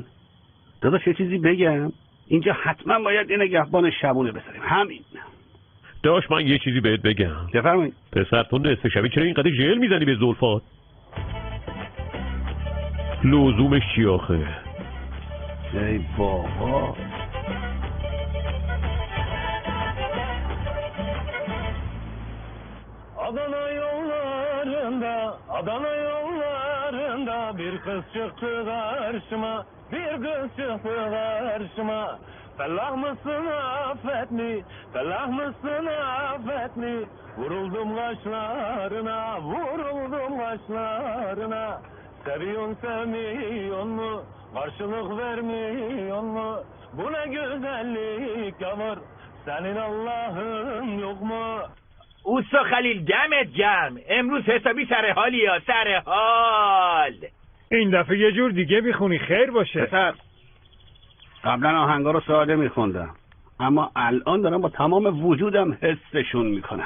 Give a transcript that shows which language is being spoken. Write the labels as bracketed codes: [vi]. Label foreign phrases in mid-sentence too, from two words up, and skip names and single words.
[fa] داداش یه چیزی بگم، اینجا حتما باید یه نگهبان شبونه بذاریم. همین. داش من یه چیزی بهت بگم. بفرمایید. پسر تو نصف شبی چرا اینقدر ژل میزنی به زلفات؟ لزومش چی آخه؟ ای بابا. [tr] Adana yollarında bir kız çıktı karşıma, Fellah mısın affetni, vuruldum kaşlarına, sevmiyon mu, karşılık vermiyon mu, bu ne güzellik yavur, senin Allah'ın yok mu? [fa] اوستا خلیل دمت گرم، امروز حسابی سر حالی یا سر حال. این دفعه یه جور دیگه میخونی، خیر باشه. پسر، قبلا آهنگا رو ساده میخوندم، اما الان دارم با تمام وجودم حسشون میکنم.